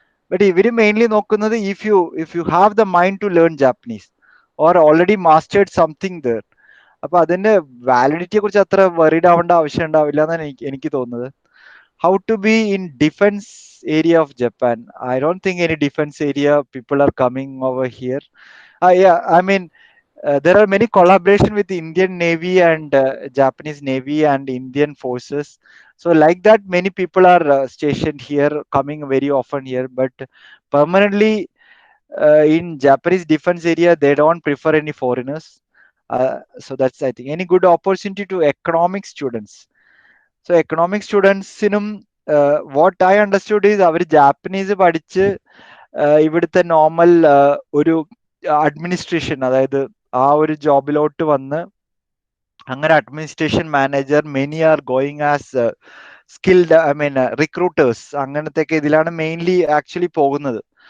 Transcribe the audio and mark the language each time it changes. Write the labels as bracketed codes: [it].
[en] but [ml] ഇവര് mainly നോക്കുന്നത് [en] If you have the mind to learn Japanese or already mastered something there. [ml] അപ്പൊ അതിന്റെ വാലിഡിറ്റിയെ കുറിച്ച് അത്ര വറീഡ് ആവേണ്ട ആവശ്യം ഉണ്ടാവില്ല എന്നാണ് എനിക്ക് തോന്നുന്നത്. [en] How to be in defence area of Japan? I don't think any defence area people are coming over here. I mean there are many collaboration with Indian Navy and Japanese Navy and Indian forces. So like that, many people are stationed here, coming very often here. But permanently in Japanese defense area, they don't prefer any foreigners. So that's, I think, any good opportunity to economic students. So economic students inum what I understood is [ml] our Japanese പഠിച്ച് ഇവിടുത്തെ normal ഒരു administration, അതായത് ആ ഒരു ജോബിലോട്ട് വന്ന് അങ്ങനെ administration manager, [en] many are going as skilled, I mean recruiters, [ml] അങ്ങനത്തെ ഇതിലാണ് മെയിൻലി ആക്ച്വലി പോകുന്നത്.